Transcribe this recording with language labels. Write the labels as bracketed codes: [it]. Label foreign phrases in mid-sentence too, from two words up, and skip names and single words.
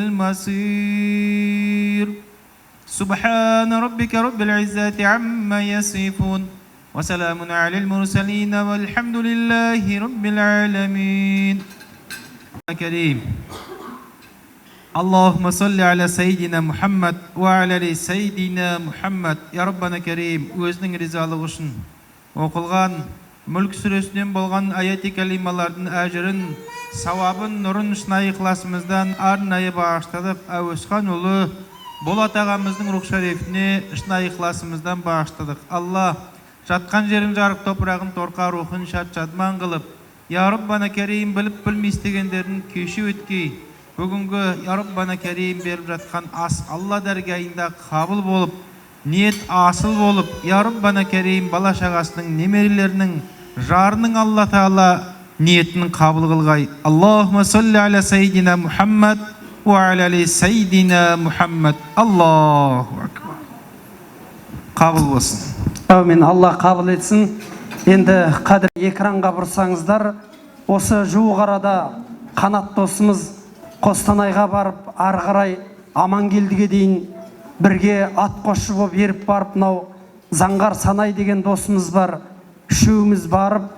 [ar] المصير سبحان ربك رب العزة عما يصفون وسلام على المرسلين والحمد لله رب العالمين كريم اللهم صل على سيدنا محمد وعلى آل سيدنا محمد يا ربنا كريم [kk] өзінің ризалығы үшін оқылған Мүлк сүресінен болған аяти калималардың әжірін, сауабын, нұрын шынайы ықыласымыздан арнайы бағыштадық. Әуезхан ұлы Болат ағамыздың рух шарифіне шынайы ықыласымыздан бағыштадық. Алла жатқан жерін жарық топырағын торқа рухын шат-шадман қылып, [ar] يا ربنا كريم [kk] біліп білместегендерін кеші өткей, бүгінгі [ar] يا ربنا كريم [kk] беріп жатқан ас Алла дәргайында қабыл болып, ниет асыл болып, [ar] يا ربنا كريم [kk] бала шағасының, немерелерінің, жарының Алла Таала ниетінің қабыл қылғай. [ar] اللهم صل على سيدنا محمد وعلى آل سيدنا محمد. الله أكبر. [kk] Қабыл болсын. Әумин, Алла қабыл етсін. Енді қадір экранға бұрсаңыздар, осы жуық арада Қанат досымыз Қостанайға барып, ары қарай Амангелдіге дейін бірге ат қосшы болып еріп барып, мынау Заңғар Санай деген досымыз бар.